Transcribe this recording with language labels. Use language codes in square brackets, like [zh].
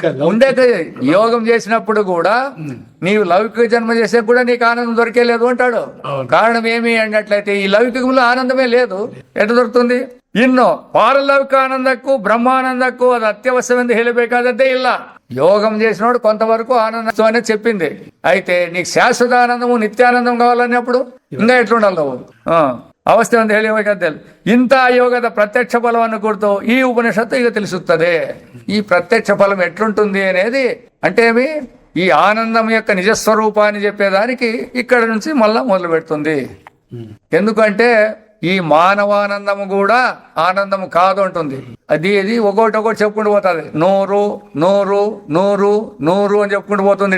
[te] ఉండేది యోగం చేసినప్పుడు కూడా నీవు లౌకిక జన్మ చేసే కూడా నీకు ఆనందం దొరికేలేదు అంటాడు. కారణం ఏమి అన్నట్లయితే ఈ లౌకికంలో ఆనందమే లేదు. ఎట్లా దొరుకుతుంది? [kn] ಇನ್ನು ಪಾರಲೌಕಿಕ ಆನಂದಕ್ಕೂ ಬ್ರಹ್ಮಾನಂದಕ್ಕೂ ಅದು [te] అత్యవసరమని [kn] ಹೇಳಬೇಕಾದದ್ದೇ ಇಲ್ಲ. [te] యోగం చేసినోడు కొంతవరకు ఆనందం అనేది చెప్పింది. అయితే నీకు శాశ్వత ఆనందము నిత్యానందం కావాలన్నప్పుడు ఇంకా ఎట్లుండాలి నువ్వు? [kn] ಅವಸ್ಥೆ ಅಂತ ಹೇಳಬೇಕಾದಲ್ಲಿ ಇಂಥ ಯೋಗದ ಪ್ರತ್ಯಕ್ಷ ಫಲವನ್ನು ಕುರಿತು ಈ ಉಪನಿಷತ್ತು ಈಗ ತಿಳಿಸುತ್ತದೆ. [te] ఈ ప్రత్యక్ష ఫలం ఎట్లుంటుంది అనేది అంటే ఈ ఆనందం యొక్క నిజస్వరూపాన్ని చెప్పేదానికి ఇక్కడ నుంచి మళ్ళా మొదలు పెడుతుంది. ఎందుకంటే ఈ మానవానందము కూడా ఆనందము కాదు అంటుంది. అది ఒకటి చెప్పుకుంటూ పోతుంది. నూరు నూరు నూరు నూరు అని చెప్పుకుంటూ పోతుంది.